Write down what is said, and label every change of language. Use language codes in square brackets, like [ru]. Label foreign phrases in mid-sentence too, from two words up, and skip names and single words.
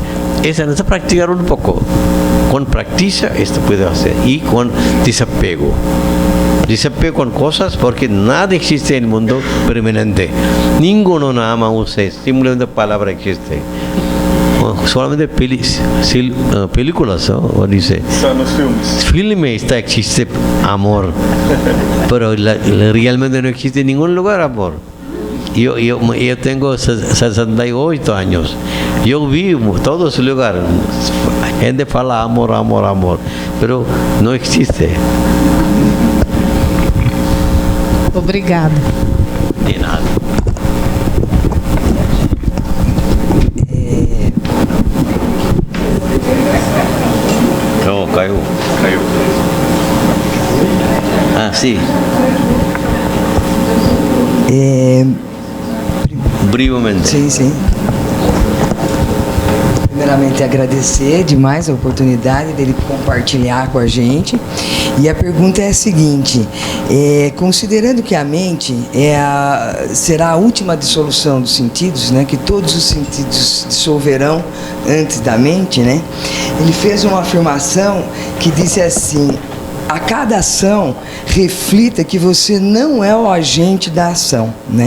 [es] Esa necesita practicar un poco. Con práctica esto puede hacer, y con desapego. Desapego con cosas, porque nada existe en el mundo permanente. Ninguno nada más usa, simplemente palabra existe. Solamente películas, ¿no? Dice. Son los filmes. Filmes existe amor, pero realmente no existe en ningún lugar amor. Yo tengo 68 años. Yo vivo en todos los lugares. Gente fala amor, pero no existe. [pt] Obrigada. De nada. Caiu. [es] Ah, sí. Brevemente. Sí. [pt] primeiramente agradecer demais a oportunidade dele compartilhar com a gente. E a pergunta é a seguinte: considerando que a mente será a última dissolução dos sentidos, né, que todos os sentidos dissolverão antes da mente, né, ele fez uma afirmação que disse assim: a cada ação, reflita que você não é o agente da ação, né?